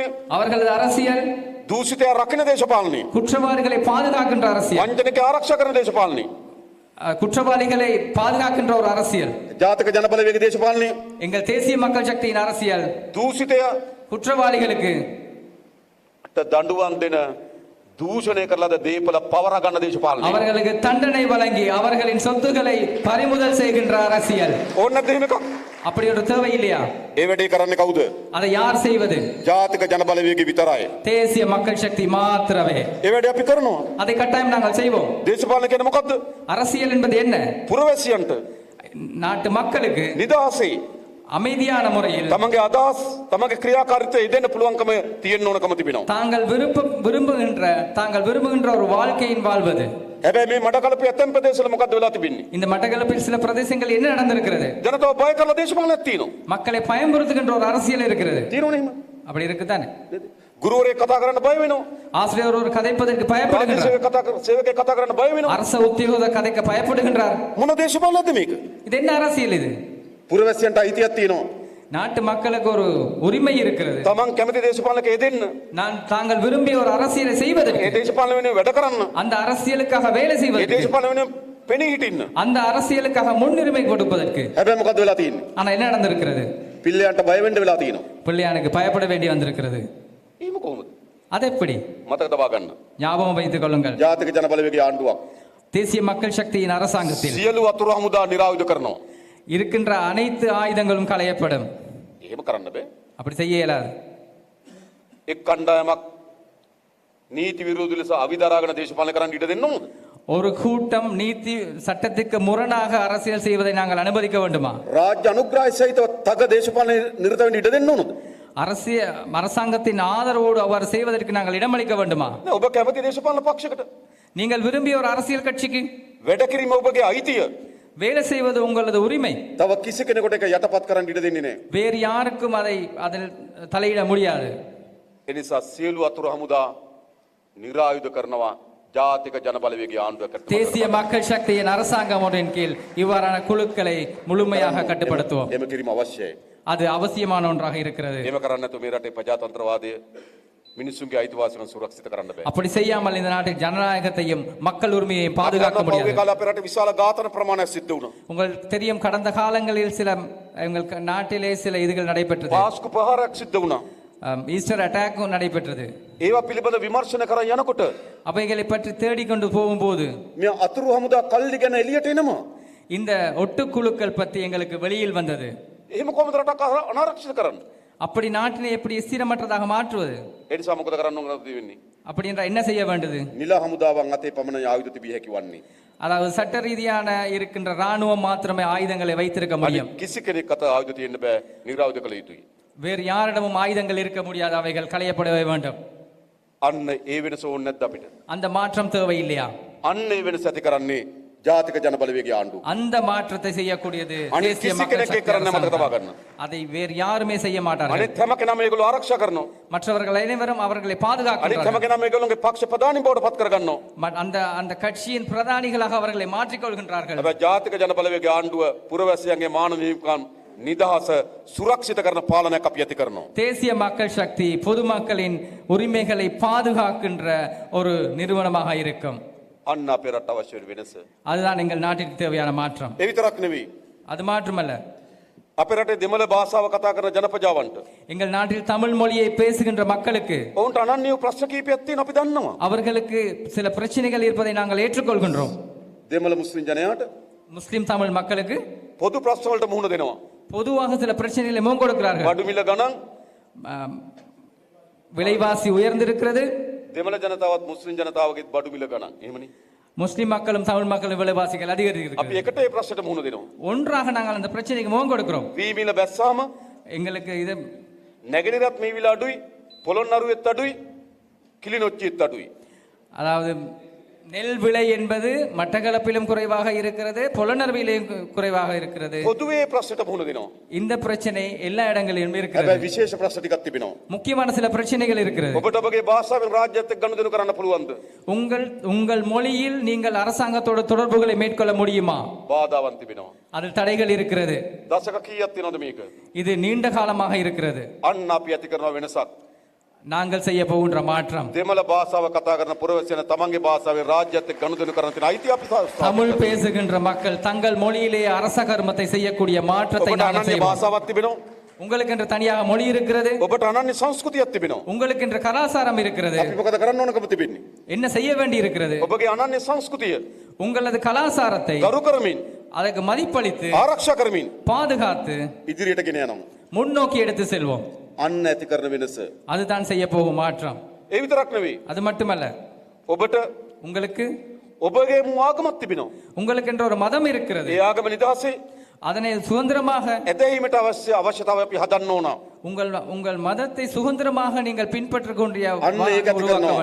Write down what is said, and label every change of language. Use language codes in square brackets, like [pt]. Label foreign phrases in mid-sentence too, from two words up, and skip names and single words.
[ta] அவர்களது அரசியல் [si] දූෂිතය රකින්න දේශපාලනය [ta] குற்றவாளிகளை பாதுகாக்கின்ற அரசியல், [si] වංචනික ආරක්ෂා කරන දේශපාලනය [ta] குற்றவாளிகளை பாதுகாக்கின்ற ஒரு அரசியல். [si] ජාතික ජනබලවේග දේශපාලනය [ta] எங்கள் தேசிய மக்கள் சக்தியின் அரசியல் [si] දූෂිතය [ta] குற்றவாளிகளுக்கு [si] දඬුවම් දෙන දූෂණය කරලාද දේපල පවර ගන්න දේශපාලනය. [ta] அவர்களுக்கு தண்டனை வழங்கி அவர்களின் சொத்துக்களை பறிமுதல் செய்கின்ற அரசியல். [si] ඕන නැද්ද එහෙම එකක්? [ta] அப்படி ஒரு தேவை இல்லையா? [si] ඒ වැඩේ කරන්නේ කවුද? [ta] அதை யார் செய்வது? [si] ජාතික ජනබලවේගය විතරයි. [ta] தேசிய மக்கள் சக்தி மாத்திரமே. [si] ඒ වැඩේ අපි කරනවා. [ta] அதை கட்டாயம் நாங்கள் செய்வோம். [si] දේශපාලන කියන්නේ මොකද්ද? [ta] அரசியல் என்பது என்ன? [si] පුරවැසියන්ට [ta] நாட்டு மக்களுக்கு [si] නිදහසේ [ta] அமைதியான முறையில் [si] තමන්ගේ අදහස් තමන්ගේ ක්‍රියාකාරීත්වය ඉදෙන්න පුළුවන්කම තියෙන්න ඕනකම තිබෙනවා. [ta] தாங்கள் விரும்புகின்ற ஒரு வாழ்க்கையின் வாழ்வது. [si] හැබැයි මේ මඩකලපු ඇතැම් ප්‍රදේශවල මොකද්ද වෙලා තිබෙන්නේ? [ta] இந்த மட்டக்களப்பில் சில பிரதேசங்கள் என்ன நடந்திருக்கிறது? [si] ජනතාව බය කරලා දේශපාලනයක් තියෙනවා. [ta] மக்களை பயமுறுத்துகின்ற ஒரு அரசியல் இருக்கிறது. [si] තියෙනවනේ එහෙම. [ta] அப்படி இருக்குதானே? [si] ගුරුවරයෙක් කතා කරන්න බය වෙනවා. [ta] ஆசிரியர் ஒரு கதைப்பதற்கு பயப்படுகிறார். [si] සේවකයෙක් කතා කරන්න බය වෙනවා. [ta] அரச உத்தியோக கதைக்க பயப்படுகின்றார். [si] මොන දේශපාලනයක්ද මේක? [ta] இது என்ன அரசியல் இது? [si] පුරවැසියන්ට අයිතියක් තියෙනවා. [ta] நாட்டு மக்களுக்கு ஒரு உரிமை இருக்கிறது. [si] තමන් කැමති දේශපාලනයක යෙදෙන්න. [ta] தாங்கள் விரும்பிய ஒரு அரசியலை செய்வதற்கு. [si] ඒ දේශපාලන වෙනුවෙන් වැඩ කරන්න. [ta] அந்த அரசியலுக்காக வேலை [si] ඒ [ta] செய்வதற்கு. [si] දේශපාලන වෙනුවෙන් පෙනී හිටින්න. [ta] அந்த அரசியலுக்காக முன்னுரிமை கொடுப்பதற்கு. [si] හැබැයි මොකද්ද වෙලා තියෙන්නේ? [ta] ஆனா என்ன நடந்திருக்கிறது? [si] පිල්ලයන්ට බය වෙන්න වෙලා තියෙනවා. [ta] பிள்ளையானுக்கு பயப்பட வேண்டி வந்திருக்கிறது. [si] එහෙම කොහොමද? [ta] அது எப்படி? [si] මතක තබා ගන්න. [ta] ஞாபகம் வைத்துக் கொள்ளுங்கள். [si] ජාතික ජනබලවේගයේ ආණ්ඩුවක් [ta] தேசிய மக்கள் சக்தியின் அரசாங்கத்தில் [si] සියලු වතුරු හමුදා නිරායුධ කරනවා. [ta] இருக்கின்ற அனைத்து ஆயுதங்களும் களையப்படும். [si] එහෙම කරන්න බෑ. [ta] அப்படி செய்ய இயலாது. [si] එක් කණ්ඩායමක් නීති විරෝධී ලෙස අවිදරාගෙන දේශපාලනය කරන්න ඉඩ දෙන්න ඕනද? [ta] ஒரு கூட்டம் நீதி சட்டத்துக்கு முரணாக அரசியல் செய்வதை நாங்கள் அனுமதிக்க வேண்டுமா? [si] රාජ්‍ය අනුග්‍රහය සහිතව තග දේශපාලනය නිරත වෙන්න ඉඩ දෙන්න ඕනද? [ta] அரசாங்கத்தின் ஆதரவோடு அவர் செய்வதற்கு நாங்கள் இடமளிக்க வேண்டுமா? [si] නෑ ඔබ කැමති දේශපාලන පක්ෂයකට [ta] நீங்கள் விரும்பிய ஒரு அரசியல் கட்சிக்கு [si] වැඩ කිරීම ඔබගේ අයිතිය. [ta] வேலை செய்வது உங்களது உரிமை. [si] තව කිසි කෙනෙකුට ඒක යටපත් කරන්න ඉඩ දෙන්නේ නෑ. [ta] வேறு யாருக்கும் அதில் தலையிட முடியாது. [si] ඒ නිසා සියලු වතුරු හමුදා නිරායුධ කරනවා ජාතික ජනබලවේගයේ ආණ්ඩුවකට. [ta] தேசிய மக்கள் சக்தியின் அரசாங்கம் ஒன்றின் கீழ் இவ்வாறான குழுக்களை முழுமையாக கட்டுப்படுத்துவோம். [si] එහෙම කිරීම අවශ්‍යයි. [ta] அது அவசியமான ஒன்றாக இருக்கிறது. [si] එහෙම කරන්නේ නැතුව මේ රටේ ප්‍රජාතන්ත්‍රවාදය මිනිසුන්ගේ අයිතිවාසිකම් සුරක්ෂිත කරන්න බෑ. [ta] அப்படி செய்யாமல் இந்த நாட்டில் ஜனநாயகத்தையும் மக்கள் உரிமையையும் பாதுகாக்க முடியாது. [si] පහුගිය කාලේ අපේ රටේ විශාල ඝාතන ප්‍රමාණයක් සිද්ධ වුණා. [ta] உங்களுக்கு தெரியும், கடந்த காலங்களில் சில எங்கள் நாட்டிலே சில இதுகள் நடைபெற்றது. [si] පාස්කු ප්‍රහාරයක් සිද්ධ වුණා. [en] Easter attack [ta] நடைபெற்றது. [si] ඒවා පිළිබඳ විමර්ශන කරන් යනකොට [ta] அவைகளை பற்றி தேடிக்கொண்டு போகும்போது [si] මේ අතුරු හමුදා කල්ලි ගැන එළියට එනවා. [ta] இந்த ஒட்டுக்குழுக்கள் பற்றி எங்களுக்கு வெளியில் வந்தது. [si] එහෙම කොහොමද රටක් අනාරක්ෂිත කරන්නේ? [ta] அப்படி நாட்டினை எப்படி ஸ்திரமற்றதாக மாற்றுவது? [si] ඒ නිසා මොකද කරන්න ඕනද වෙන්නේ? [ta] அப்படி என்றால் என்ன செய்ய வேண்டியது? [si] නිල හමුදාවන් අතේ පමණ ආයුධ තිබිය හැකි වන්නේ. [ta] அதாவது சட்ட ரீதியான இருக்கின்ற ராணுவம் மாத்திரமே ஆயுதங்களை வைத்திருக்க முடியும். [si] කිසි කෙනෙක් අත ආයුධ තියෙන්න බෑ. නිරායුධ කළ යුතුයි. [ta] வேறு யாரிடமும் ஆயுதங்கள் இருக்க முடியாது. அவைகள் களையப்படவே வேண்டும். [si] අන්න ඒ වෙනස ඕනේ නැද්ද අපිට? [ta] அந்த மாற்றம் தேவை இல்லையா? [si] අන්න ඒ වෙනස ඇති කරන්නේ ජාතික ජනබලවේගයේ ආණ්ඩුව. [ta] அந்த மாற்றத்தை செய்யக்கூடியது [si] අනිත් [ta] தேசிய [si] කිසි [ta] மக்கள் [si] කෙනෙක් [ta] சக்தி [si] කරන්න මතක තබා [ta] அரசாங்கம். [si] ගන්න. [ta] அதை வேறு யாருமே செய்ய மாட்டார்கள். [si] අනිත් හැම කෙනාම මේගොල්ලෝ ආරක්ෂා කරනවා. [ta] மற்றவர்கள் அனைவரும் அவர்களை [si] අනිත් හැම [ta] பாதுகாக்கிறார்கள். [si] කෙනාම මේගොල්ලෝගේ පක්ෂ ප්‍රධානී බවට පත් කරගන්නවා. [ta] அந்த கட்சியின் பிரதானிகளாக அவர்களை மாற்றிக்கொள்கின்றார்கள். [si] හැබැයි ජාතික ජනබලවේගයේ ආණ්ඩුව පුරවැසියන්ගේ මානව හිමිකම් නිදහස සුරක්ෂිත කරන පාලනයක් අපි ඇති කරනවා. [ta] தேசிய மக்கள் சக்தி பொதுமக்களின் உரிமைகளை பாதுகாக்கின்ற ஒரு நிறுவனமாக இருக்கும். [si] අන්න අපේ රට අවශ්‍ය වෙන වෙනස. [ta] அதுதான் எங்கள் நாட்டிற்கு தேவையான மாற்றம். [si] ඒ විතරක් නෙවෙයි. [ta] அது மாற்றமல்ல, [si] අපේ රටේ දෙමළ භාෂාව කතා කරන ජනපජාවන්ට [ta] எங்கள் நாட்டில் தமிழ் மொழியை பேசுகின்ற மக்களுக்கு [si] ඔවුන්ට අනන්‍ය ප්‍රශ්න කීපයක් තියෙන අපි දන්නවා. [ta] அவர்களுக்கு சில பிரச்சனைகள் இருப்பதை நாங்கள் ஏற்றுக்கொள்கின்றோம். [si] දෙමළ මුස්ලිම් ජනයාට [ta] முஸ்லிம் தமிழ் மக்களுக்கு [si] පොදු ප්‍රශ්න වලට මුහුණ දෙනවා. [ta] பொதுவாக சில பிரச்சனைகளை முகம் கொடுக்கிறார்கள். [si] බඩු මිල ගණන් [ta] விலைவாசி உயர்ந்திருக்கிறது. [si] දෙමළ ජනතාවත් මුස්ලිම් ජනතාවගේ බඩු මිල ගණන් එහෙමනේ. [ta] முஸ்லிம் மக்களும் தமிழ் மக்களும் விலைவாசிகள் [si] අපි [ta] அதிகரிக்கிறது. [si] එකට ඒ ප්‍රශ්නට මුහුණ දෙනවා. [ta] ஒன்றாக நாங்கள் அந்த பிரச்சனைக்கு முகம் கொடுக்கிறோம். [si] වී මිල බැස්සාම [ta] எங்களுக்கு இது [si] නැගෙනහිරත් මේ විල අඩුයි, පොළොන්නරුවෙත් අඩුයි, කිලිනොච්චියෙත් අඩුයි. [ta] அதாவது நெல் விலை என்பது மட்டக்களப்பிலும் குறைவாக இருக்கிறது, புலனர்விலையும் குறைவாக இருக்கிறது. [si] පොදුවේ ප්‍රශ්නට මුහුණ දෙනවා. [ta] இந்த பிரச்சனை எல்லா இடங்களிலும் இருக்கிறது. [si] හැබැයි විශේෂ ප්‍රශ්න ටිකක් තිබෙනවා. [ta] முக்கியமான சில பிரச்சனைகள் இருக்கிறது. [si] ඔබට ඔබගේ භාෂාවෙන් රාජ්‍යයත් එක්ක ගනුදෙනු කරන්න පුළුවන්ද? [ta] உங்கள் மொழியில் நீங்கள் அரசாங்கத்தோட தொடர்புகளை மேற்கொள்ள முடியுமா? [si] බාධාවන් තිබෙනවා. [ta] அதில் தடைகள் இருக்கிறது. [si] දශක කීයක් තියෙනවද මේක? [ta] இது நீண்ட காலமாக இருக்கிறது. [si] අන්න අපි ඇති කරන වෙනසක්. [ta] நாங்கள் செய்ய போகின்ற மாற்றம், [si] දෙමළ භාෂාව කතා කරන පුරවැසියන තමන්ගේ භාෂාවෙන් රාජ්‍යයත් එක්ක ගනුදෙනු කරන තියෙන අයිතිය අපි [ta] தமிழ் பேசுகின்ற மக்கள் தங்கள் மொழியிலேயே அரச கர்மத்தை செய்யக்கூடிய மாற்றத்தை [si] ඔබට [ta] நாங்கள் [si] අනන්‍ය [ta] செய்வோம். [si] භාෂාවක් තිබෙනවා. [ta] உங்களுக்கு என்று தனியாக மொழி இருக்கிறது, [si] ඔබට අනන්‍ය සංස්කෘතියක් තිබෙනවා. [ta] உங்களுக்கு என்று கலாசாரம் இருக்கிறது. [si] අපි මොකද කරන්න ඕනකම තිබෙන්නේ? [ta] என்ன செய்ய வேண்டி இருக்கிறது? [si] ඔබගේ අනන්‍ය සංස්කෘතිය [ta] உங்களது கலாசாரத்தை [si] ගරු කරමින් [ta] அதற்கு மதிப்பளித்து [si] ආරක්ෂා කරමින් [ta] பாதுகாத்து [si] ඉදිරියට ගෙන යනවා. [ta] முன்னோக்கி எடுத்து செல்வோம். [si] අන්න ඇති කරන වෙනස. [ta] அதுதான் செய்ய போகும் மாற்றம். [si] ඒ විතරක් නෙවෙයි. [ta] அது மட்டுமல்ல, [si] ඔබට [ta] உங்களுக்கு [si] ඔබගේ ආගමක් තිබෙනවා. [ta] உங்களுக்கு என்ற ஒரு மதம் இருக்கிறது. [si] ඒ ආගම නිදහසේ [ta] அதனை சுதந்திரமாக [si] ඇදහිීමට අවශ්‍යතාවය අපි හදන්න ඕන. [ta] உங்கள் உங்கள் மதத்தை சுதந்திரமாக நீங்கள் பின்பற்றக் கொண்டிய [si] අන්න ඒක ඇති [ta] உருவாக்க [si] කරනවා.